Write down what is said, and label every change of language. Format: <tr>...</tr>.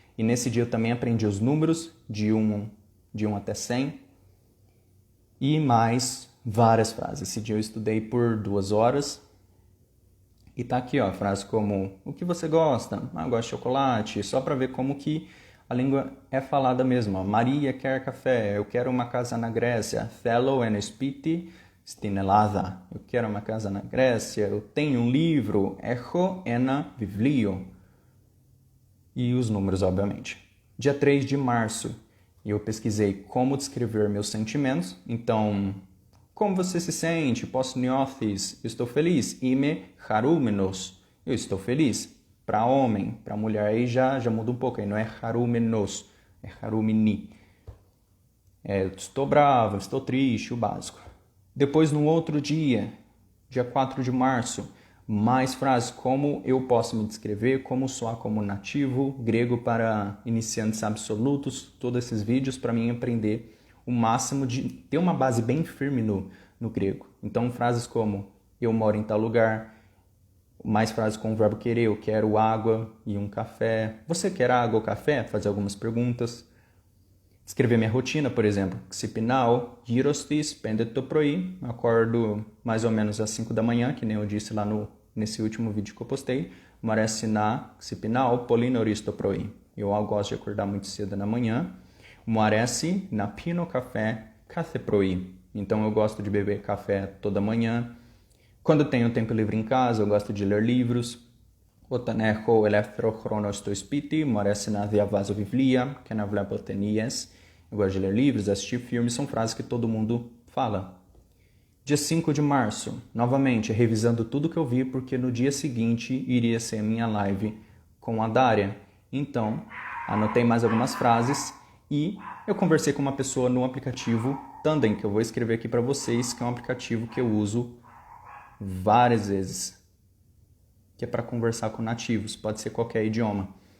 <pt>E nesse dia eu também aprendi os números de 1 até 100 e mais várias frases. Esse dia eu estudei por 2 horas e tá aqui, frases como: o que você gosta? Eu gosto de chocolate, só para ver como que a língua é falada mesmo. Maria quer café, eu quero uma casa na Grécia.</pt> <el>Θέλω ένα σπίτι στην Ελλάδα.</el> <pt>Eu quero uma casa na Grécia, eu tenho um livro.</pt> <el>Έχω ένα βιβλίο.</el> <pt>E os números, obviamente. Dia 3 de março, eu pesquisei como descrever meus sentimentos. Então, como você se sente?</pt> <el>Πώς νιώθεις?</el> <pt>Eu estou feliz.</pt> <el>Είμαι χαρούμενος.</el> <pt>Eu estou feliz. Para homem, para mulher, aí já muda um pouco. Aí não é χαρούμενος, é χαρούμενη. Estou bravo, estou triste, o básico. Depois, no outro dia 4 de março, mais frases, como eu posso me descrever, como soar como nativo, grego para iniciantes absolutos, todos esses vídeos para mim aprender o máximo de ter uma base bem firme no grego. Então, frases como eu moro em tal lugar, mais frases com o verbo querer, eu quero água e um café. Você quer água ou café? Fazer algumas perguntas. Escrever minha rotina, por exemplo.</pt> <el>Ξυπνάω γύρω στις 5 το πρωί.</el> <pt>Acordo mais ou menos às 5 da manhã, que nem eu disse lá nesse último vídeo que eu postei.</pt> <el>Μου αρέσει να ξυπνάω πολύ νωρίς το πρωί.</el> <pt>Eu gosto de acordar muito cedo na manhã.</pt> <el>Μου αρέσει να πίνω καφέ κάθε πρωί.</el> <pt>Então eu gosto de beber café toda manhã. Quando tenho tempo livre em casa, eu gosto de ler livros.</pt> <el>Όταν έχω ελεύθερο χρόνο στο σπίτι, μου αρέσει να διαβάζω βιβλία και να βλέπω ταινίες.</el> <pt>Eu gosto de ler livros, assistir filmes, são frases que todo mundo fala. Dia 5 de março, novamente, revisando tudo que eu vi, porque no dia seguinte iria ser a minha live com a Dária. Então, anotei mais algumas frases e eu conversei com uma pessoa no aplicativo Tandem, que eu vou escrever aqui para vocês, que é um aplicativo que eu uso várias vezes, que é para conversar com nativos, pode ser qualquer idioma.</pt>